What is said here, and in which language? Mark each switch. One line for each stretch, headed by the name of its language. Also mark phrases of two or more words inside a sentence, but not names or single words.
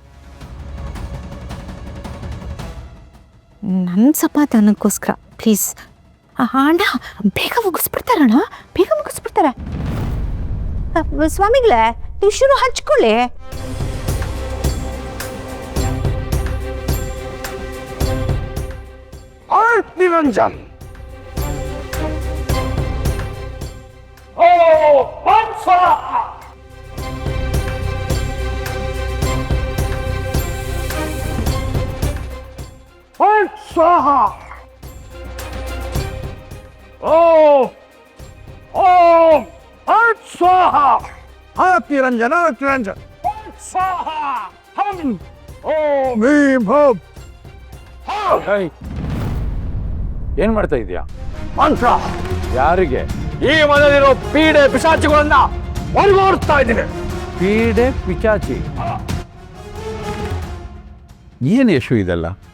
Kannada: ನನ್ನ ಸಮಾಧಾನಕ್ಕೋಸ್ಕರ ಪ್ಲೀಸ್ ಅಣ್ಣ, ಬೇಗ ಮುಗಿಸ್ಬಿಡ್ತಾರಣ್ಣ, ಬೇಗ ಮುಗಿಸ್ಬಿಡ್ತಾರೆ. ಸ್ವಾಮಿಗಳೇ, ನೀವು ಶುರು ಹಚ್ಕೊಳ್ಳಿ.
Sanskrit: ನಿರಂಜನ್ स्वाहा ओम स्वाहा हरत निरंजन स्वाहा हम ओम भीम भूम.
Kannada: ಏನ್ ಮಾಡ್ತಾ ಇದೀಯಾ? ಮಂತ್ರ. ಯಾರಿಗೆ? ಈ ಮನೆಯಲ್ಲಿರೋ ಪೀಡೆ ಪಿಶಾಚಿಗಳನ್ನ ಹೊರಗೋಡ್ತಾ ಇದ್ದೀನಿ. ಪೀಡೆ ಪಿಚಾಚಿ? ಏನು ಯಶು ಇದೆಲ್ಲ?